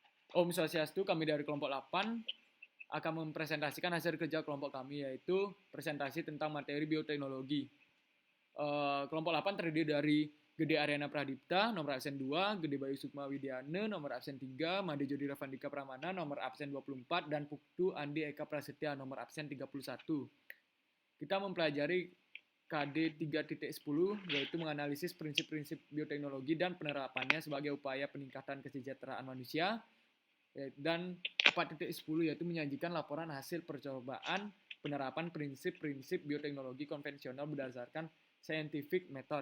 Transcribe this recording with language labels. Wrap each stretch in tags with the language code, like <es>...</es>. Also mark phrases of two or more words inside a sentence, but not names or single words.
<ban>Om Swastiastu,</ban> <id>kami dari kelompok 8 akan mempresentasikan hasil kerja kelompok kami, yaitu presentasi tentang materi bioteknologi. Kelompok 8 terdiri dari Gede Aryana Pradipta, nomor absen 2, Gede Bayu Sukma Widiane, nomor absen 3, Made Jody Ravandika Pramana, nomor absen 24, dan Puktu Andi Eka Prasetya, nomor absen 31. Kita mempelajari KD 3.10, yaitu menganalisis prinsip-prinsip bioteknologi dan penerapannya sebagai upaya peningkatan kesejahteraan manusia, dan 4.10 yaitu menyajikan laporan hasil percobaan penerapan prinsip-prinsip bioteknologi konvensional berdasarkan</id> <en>scientific method.</en>